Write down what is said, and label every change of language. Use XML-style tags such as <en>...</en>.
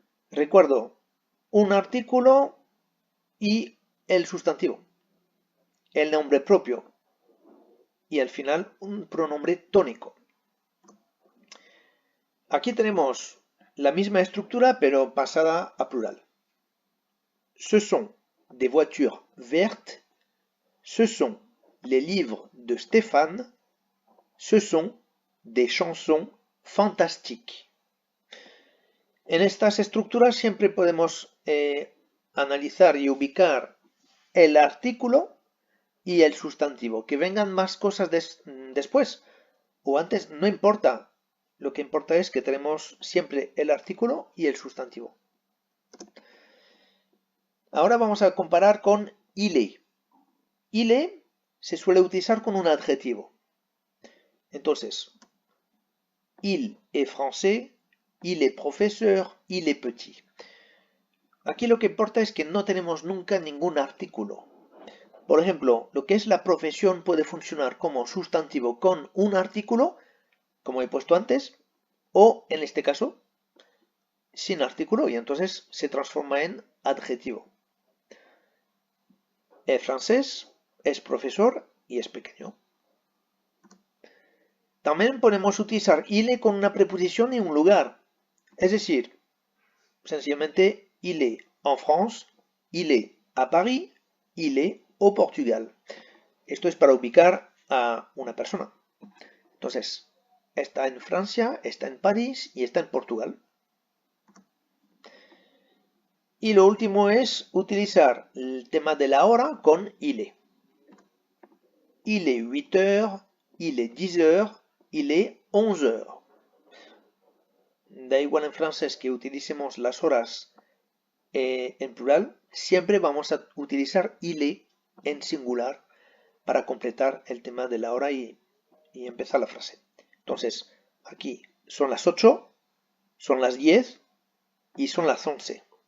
<es>Recuerdo, un artículo y el sustantivo, el nombre propio y al final un pronombre tónico. Aquí tenemos la misma estructura pero pasada a plural.</es> <fr>Ce sont des voitures vertes. Ce sont les livres de Stéphane. Ce sont des chansons fantastiques.</fr> <es>En estas estructuras siempre podemos analizar y ubicar el artículo y el sustantivo. Que vengan más cosas después o antes, no importa. Lo que importa es que tenemos siempre el artículo y el sustantivo. Ahora vamos a comparar con il est. Il est se suele utilizar con un adjetivo.</es> <fr>Entonces, il est français, il est professeur, il est petit.</fr> <es>Aquí lo que importa es que no tenemos nunca ningún artículo. Por ejemplo, lo que es la profesión puede funcionar como sustantivo con un artículo, como he puesto antes, o en este caso, sin artículo y entonces se transforma en adjetivo. Es francés, es profesor y es pequeño. También podemos utilizar il con una preposición y un lugar. Es decir, sencillamente,</es> <fr>il est en France, il est à Paris, il est au Portugal.</fr> <es>Esto es para ubicar a una persona. Entonces, está en Francia, está en París y está en Portugal. Y lo último es utilizar el tema de la hora con il est.</es> <fr>Il est 8 heures, il est 10 heures, il est 11 heures.</fr> <es>Da igual en francés que utilicemos las horas en plural, siempre vamos a utilizar il est en singular para completar el tema de la hora y empezar la frase. Entonces, aquí son las 8, son las 10 y son las 11.</es>